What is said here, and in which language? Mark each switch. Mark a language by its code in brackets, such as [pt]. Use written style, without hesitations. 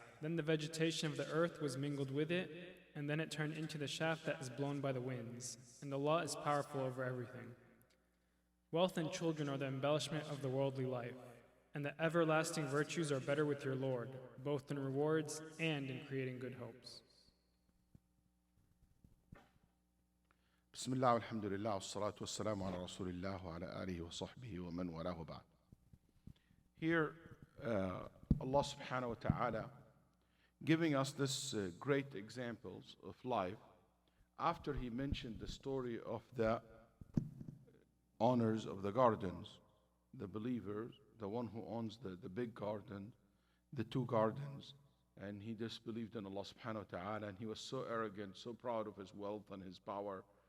[en] Then the vegetation of the earth was mingled with it, and then it turned into the shaft that is blown by the winds. And Allah is powerful over everything. Wealth and children are the embellishment of the worldly life, and the everlasting virtues are better with your Lord, both in rewards and in creating good hopes. [ar] بسم الله والحمد لله والصلاة والسلام على رسول الله وعلى آله وصحبه ومن والاه بعد. [en] Here, Allah subhanahu wa ta'ala giving us this great examples of life after He mentioned the story of the owners of the gardens, the believers, the one who owns the big garden, the two gardens, and he disbelieved in Allah subhanahu wa ta'ala, and he was so arrogant, so proud of his wealth and his power.